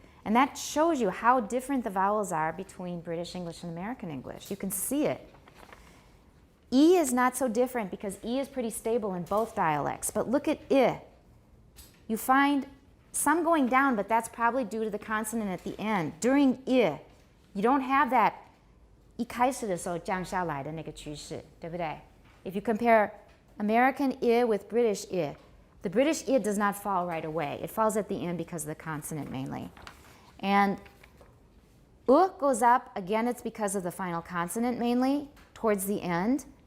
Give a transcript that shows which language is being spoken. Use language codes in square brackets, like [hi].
[en] And that shows you how different the vowels are between British English and American English. You can see it. E is not so different because E is pretty stable in both dialects. But look at I. You find some going down, but that's probably due to the consonant at the end. During I, you don't have that [zh] 一开始的时候降下来的那个趋势，对不对? [en] If you compare American I with British I, the British I does not fall right away. It falls at the end because of the consonant mainly. And goes up, again it's because of the final consonant mainly, towards the end.